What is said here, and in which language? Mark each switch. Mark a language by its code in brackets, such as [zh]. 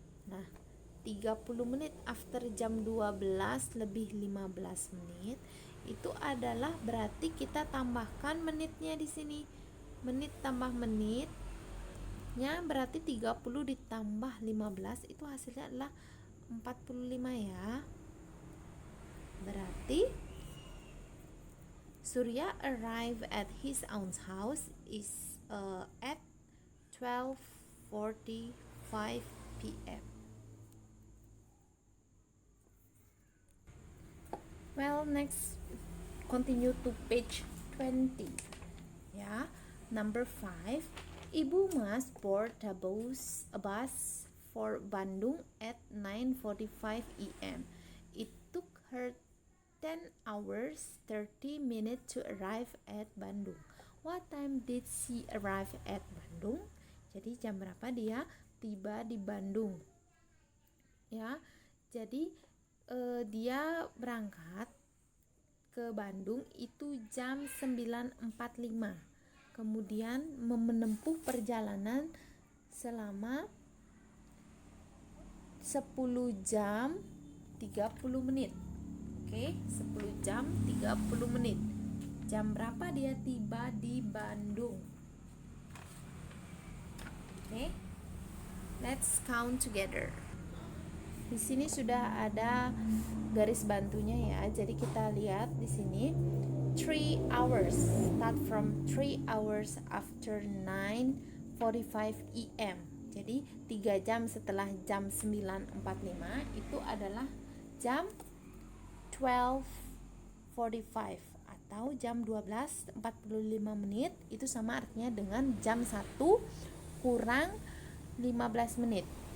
[id] Nah, 30 menit after jam 12 lebih 15 menit itu adalah berarti kita tambahkan menitnya di sini. Menit tambah menitnya berarti 30 ditambah 15 itu hasilnya adalah 45 ya. Berarti [en] Surya arrived at his aunt's house is at 12:45 p.m. Well, next continue to page 20 ya. Number 5. Ibu Mas board a bus for Bandung at 9:45 a.m. It took her 10 hours 30 minutes to arrive at Bandung. What time did she arrive at Bandung? [id] Jadi jam berapa dia tiba di Bandung? Ya. Jadi dia berangkat ke Bandung itu jam 9.45. Kemudian menempuh perjalanan selama 10 jam 30 menit. Oke, 10 jam 30 menit. Jam berapa dia tiba di Bandung? [en] Oke. Let's count together. [id] Di sini sudah ada garis bantunya ya. Jadi kita lihat di sini [en] 3 hours. Start from 3 hours after 9:45 a.m. [id] Jadi 3 jam setelah jam 9.45 itu adalah jam 12:45 atau jam 12.45 menit. Itu sama artinya dengan jam 1 kurang 15 menit.